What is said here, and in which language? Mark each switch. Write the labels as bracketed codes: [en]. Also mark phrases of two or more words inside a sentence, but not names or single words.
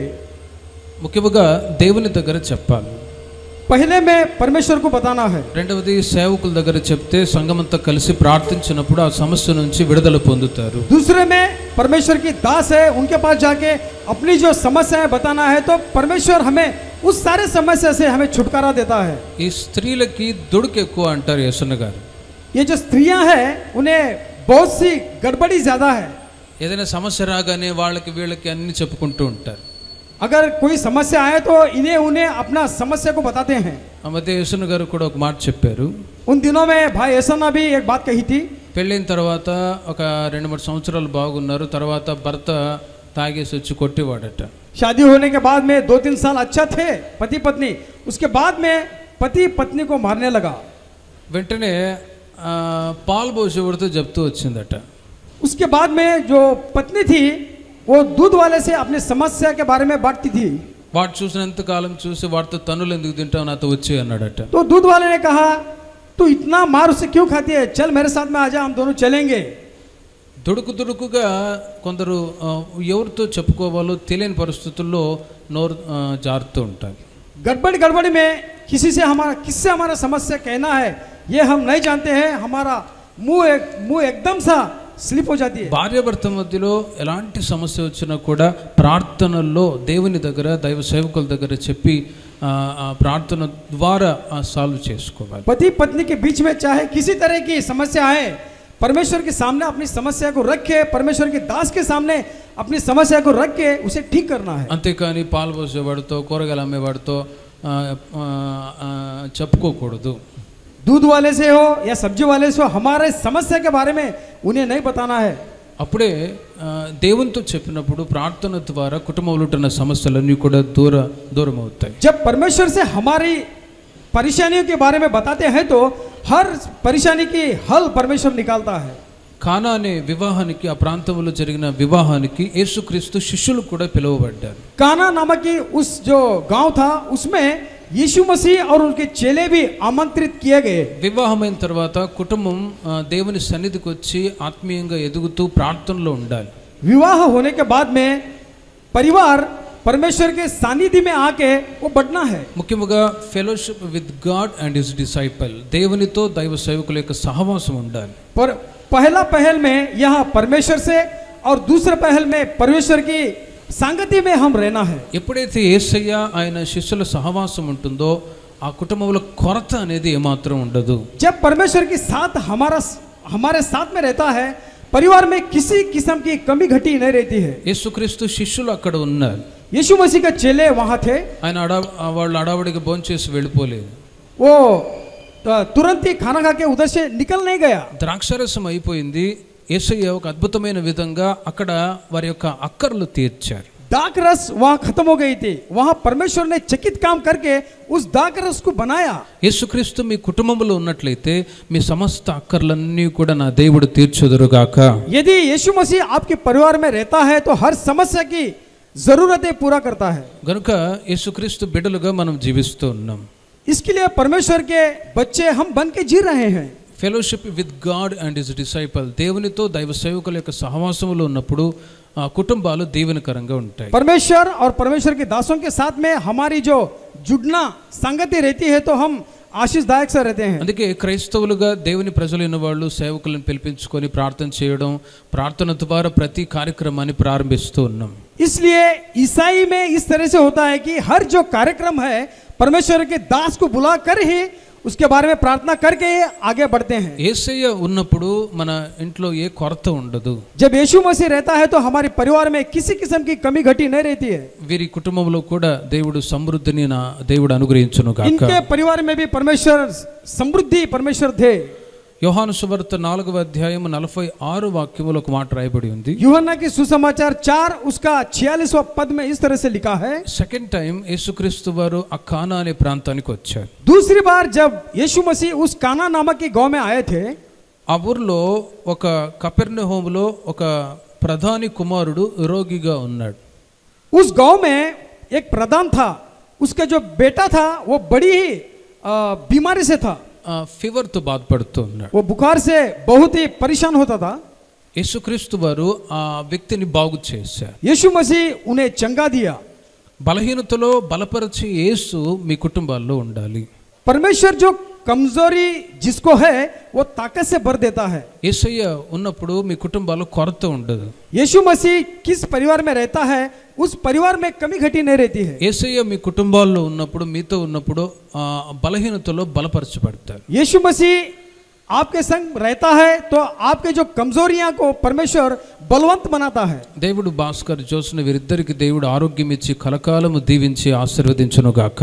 [te] ముఖ్యముగా దేవుని దగ్గర చెప్పాలి. [hi] पहले में परमेश्वर को बताना है। [te] రెండవది సేవకుల దగ్గర చెప్తే సంఘమంతా కలిసి ప్రార్థించినప్పుడు ఆ సమస్య నుంచి విడుదల పొందుతారు. [hi] दूसरे में परमेश्वर की दास है, उनके पास जाके अपनी जो समस्याएं बताना है तो परमेश्वर हमें उस सारे समस्या से हमें छुटकारा देता है। [te] ఈ స్త్రీలకి దుడుకు ఎక్కువ అంటారు యేసన్న గారు. [hi] ये जो स्त्रियां हैं उन्हें बहुत सी गड़बड़ी ज्यादा है। [te] ఏదైనా సమస్య రాగానే వాళ్ళకి వీళ్ళకి అన్ని చెప్పుకుంటూ ఉంటారు. [hi] अगर कोई समस्या आए तो उन्हें अपना समस्या को बताते हैं। [te] ఆ మధ్య యేసన్న గారు కూడా ఒక మాట చెప్పారు. [hi] उन दिनों में भाई ऐसा भी एक बात कही थी। [te] పెళ్ళైన తర్వాత ఒక 2-3 సంవత్సరాలు బాగున్నారు, తర్వాత భర్త తాగేసి వచ్చి కొట్టేవాడట. [hi] शादी होने के बाद में 2-3 साल अच्छा थे पति पत्नी, उसके बाद में पति पत्नी को मारने लगा। [te] వెంటనే పాలు పోసేవాడితో చెప్తూ వచ్చిందట. [hi] उसके बाद में जो पत्नी थी वो दूध वाले से अपने समस्या के बारे में बांटती थी। [te] వాడు చూసినంత కాలం చూసి వాడితో తన్నులు ఎందుకు తింటావు, నాతో వచ్చి అన్నాడట. [hi] तो दूध वाले ने कहा तू इतना मार उसे क्यों खाती है, चल मेरे साथ में आजा, हम दोनों चलेंगे। [te] దుడుకుగా కొందరు ఎవరితో చెప్పుకోవాలో తెలియని పరిస్థితుల్లో నోరు జారుతూ ఉంటారు. [hi] गड़बड़ी में किससे हमारा समस्या कहना है ये हम नहीं जानते हैं, हमारा मुंह एकदम सा స్లిప్ हो जाती है। [te] భార్యాభర్త మధ్యలో ఎలాంటి సమస్య వచ్చినా కూడా ప్రార్థనలో దేవుని దగ్గర దైవ సేవకుల దగ్గర చెప్పి ప్రార్థన ద్వారా సాల్వ్ చేసుకోవాలి. [hi] पति पत्नी के बीच में चाहे किसी तरह की समस्या आए, परमेश्वर के सामने अपनी समस्या को रख के, परमेश्वर के दास के सामने अपनी समस्या को रख के उसे ठीक करना है। [te] అంతేకాని పాలు పోసేవాడితో కూరగాయలు అమ్మేవాడితో చెప్పుకోకూడదు. [hi] दूध वाले से हो या सब्जी वाले से हो, हमारे समस्या के बारे में उन्हें नहीं बताना है। [te] అప్పుడే దేవునితో చెప్పినప్పుడు ప్రార్థన ద్వారా కుటుంబంలో ఉన్న సమస్యలన్నీ కూడా దూరం అవుతాయి. [hi] जब परमेश्वर से हमारी परेशानियों के बारे में बताते हैं तो हर परेशानी की हल परमेश्वर निकालता है। [te] కానా అనే వివాహానికి, ఆ ప్రాంతంలో జరిగిన వివాహానికి యేసుక్రీస్తు శిష్యులు కూడా పిలువబడ్డారు. [hi] काना नामक की उस जो गांव था उसमें यीशु मसीह और उनके चेले भी आमंत्रित किए गए। [te] వివాహమైన తర్వాత కుటుంబం దేవుని సన్నిధికి వచ్చి ఆత్మీయంగా ఎదుగుతూ ప్రార్థనలో ఉండాలి. [hi] विवाह होने के बाद में परिवार परमेश्वर के सानिध्य में आके वो बढ़ना है। [te] ముఖ్యంగా [en] fellowship with God and his disciple, [te] దేవునితో దైవ సేవకుల యొక్క సహవాసం ఉండాలి. [hi] पर पहला पहल में यहाँ परमेश्वर से और दूसरा पहल में परमेश्वर की संगति में हम रहना है। [te] ఎప్పుడైతే యేసయ్య ఆయన శిష్యుల సహవాసం ఉంటుందో ఆ కుటుంబంలో కొరత అనేది ఏమాత్రం ఉండదు. [hi] जब परमेश्वर के साथ हमारे साथ में रहता है, परिवार में किसी किस्म की कमी घटी नहीं रहती है। [te] యేసుక్రీస్తు శిష్యులు అక్కడ ఉన్నారు. [hi] यीशु मसीह का चेले वहाँ थे। [te] ఆయన వాళ్ళు అడావడిగా భోంచేసి వెళ్ళిపోలేదు. [hi] वो तुरंत ही खाना खा के उधर से निकल नहीं गया। [te] ద్రాక్షారసం అయిపోయింది. యేసయ్య ఒక అద్భుతమైన విధంగా అక్కడ వారి యొక్క అక్కర్లు తీర్చారు. [hi] दाक रस वहाँ खत्म हो गई थी, वहाँ परमेश्वर ने चकित काम करके उस दाक रस को बनाया। [te] యేసుక్రీస్తు మీ కుటుంబంలో ఉన్నట్లయితే మీ సమస్త అక్కర్లన్నీ కూడా నా దేవుడు తీర్చుదురుగాక. [hi] यदि यीशु मसीह आपके परिवार में रहता है तो हर समस्या की जरूरतें पूरा करता है। [te] గనుక యేసుక్రీస్తు బిడ్డలుగా మనం జీవిస్తూ ఉన్నాం. [hi] इसके लिए परमेश्वर के बच्चे हम बन के जी रहे हैं। [en] fellowship with God and his disciple, [te] దేవునితో దైవ సేవకుల యొక్క సహవాసంలో ఉన్నప్పుడు ఆ కుటుంబాలు దీవెనకరంగా ఉంటాయి. [hi] परमेश्वर और परमेश्वर के दासों के साथ में हमारी जो जुड़ना संगति रहती है तो हम आशीषदायक से रहते हैं। [te] అందుకే క్రైస్తవులుగా దేవుని ప్రజలైన వాళ్ళు సేవకులను పిలిపించుకొని ప్రార్థన చేయడం, ప్రార్థన ద్వారా ప్రతి కార్యక్రమాన్ని ప్రారంభిస్తూ ఉన్నాం. [hi] इसलिए ईसाई में इस तरह से होता है कि हर जो कार्यक्रम है परमेश्वर के दास को बुला कर ही उसके बारे में प्रार्थना करके आगे बढ़ते हैं। [te] యేసయ్య ఉన్నప్పుడు మన ఇంట్లో ఏ కొరత ఉండదు. [hi] जब यीशु मसीह रहता है तो हमारे परिवार में किसी किस्म की कमी घटी नहीं रहती है। [te] వీరి కుటుంబంలో కూడా దేవుడు సమృద్ధిని దేవుడు అనుగ్రహించును గాక. [hi] इनके परिवार में भी परमेश्वर समृद्धि परमेश्वर थे। [te] యోహాను సువార్త 4వ అధ్యాయము 46 వాక్యములో ఒక మాట రాయబడి ఉంది. [hi] यूहन्ना की सुसमाचार 4 उसका 46वां पद में इस तरह से लिखा है। [en] second time [te] యేసుక్రీస్తు వారు ఆ కానా అనే ప్రాంతానికి వచ్చారు. [hi] दूसरी बार जब यीशु मसीह उस काना नामक के गांव में आए थे, [te] ఆ ఊర్లో ఒక కపెర్నహూములో ఒక ప్రధాని కుమారుడు రోగిగా ఉన్నాడు. [hi] उस गांव में एक प्रधान था, उसका जो बेटा था वो बड़ी ही बीमारी से था। [te] ఫీవర్ తో బాధపడుతూ ఉన్నాడు. [hi] वो बुखार से बहुत ही परेशान होता था। [te] యేసుక్రీస్తు వారు ఆ వ్యక్తిని బాగు చేశారు. [hi] यीशु मसीह उन्हें चंगा दिया। [te] బలహీనతలో బలపరిచి యేసు మీ కుటుంబాల్లో ఉండాలి. [hi] परमेश्वर जो कमजोरी जिसको है वो ताकत से भर देता है। [te] యేసయ్య ఉన్నప్పుడు మీ కుటుంబాల్లో కొరత ఉండదు. [hi] यीशु मसीह किस परिवार में रहता है उस परिवार में कमी घटी नहीं रहती है। [te] యేసయ్య మీ కుటుంబాల్లో ఉన్నప్పుడు మీతో ఉన్నప్పుడు బలహీనతలో బలపరచబడతారు. [hi] यीशु मसीह आपके संग रहता है तो आपके जो कमजोरियां को परमेश्वर बलवंत बनाता है। [te] దేవుడు భాస్కర్ జోస్న వీరిద్దరికి దేవుడు ఆరోగ్యం ఇచ్చి కలకాలము దీవించి ఆశీర్వదించును గాక.